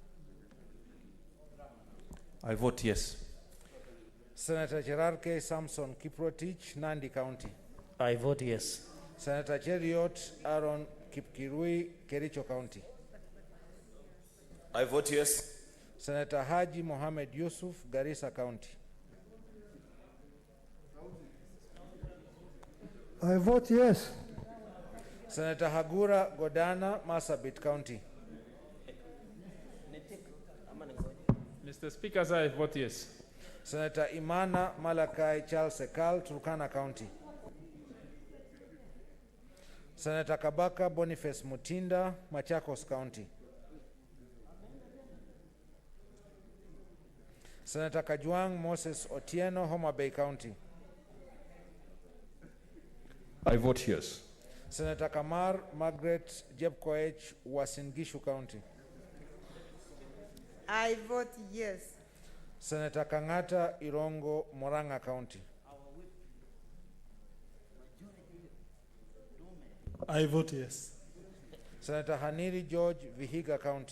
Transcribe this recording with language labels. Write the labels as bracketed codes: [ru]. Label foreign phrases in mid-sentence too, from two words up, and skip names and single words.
[en] I vote yes. Senator Gerard K. Samson Kiprotich, Nandi County. I vote yes. Senator Cheriot Aaron Kipkirui, Kericho County. I vote yes. Senator Haji Mohamed Yusuf, Garissa County. I vote yes. Senator Hagura Godana, Marsabit County. Mr. Speaker, I vote yes. Senator Imana Malakai Charles Sekal, Turkana County. Senator Kabaka Boniface Mutinda, Machakos County. Senator Kajwang Moses Otieno, Homa Bay County. I vote yes. Senator Kamar Margaret Jebkoech, Uasin Gishu County. I vote yes. Senator Kangata Irongo, Moranga County. I vote yes. Senator Haniri George, Vihiga County.